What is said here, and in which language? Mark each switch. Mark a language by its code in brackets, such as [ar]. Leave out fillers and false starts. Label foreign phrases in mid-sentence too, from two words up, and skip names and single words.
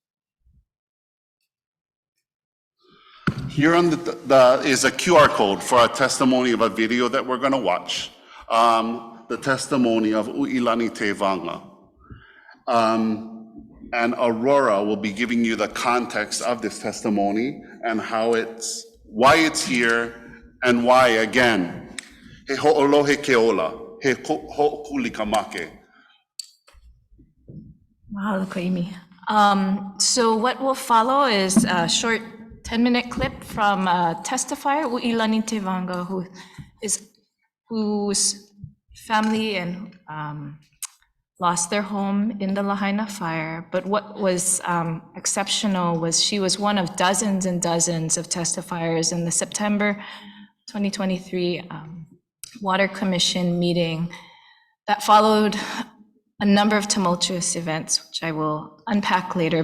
[en] Here on is a QR code for a testimony of a video that we're going to watch. The testimony of Uilani Tevanga. And Aurora will be giving you the context of this testimony and why it's here and why, again, [haw] he ho'olohe ke ola, he ho'okuli kamake. [en] Mahalo kaimi. So what will follow is a short 10-minute clip from a testifier, Uilani Tevanga, whose family and lost their home in the Lahaina fire. But what was exceptional was she was one of dozens and dozens of testifiers in the September 2023 Water Commission meeting that followed a number of tumultuous events, which I will unpack later.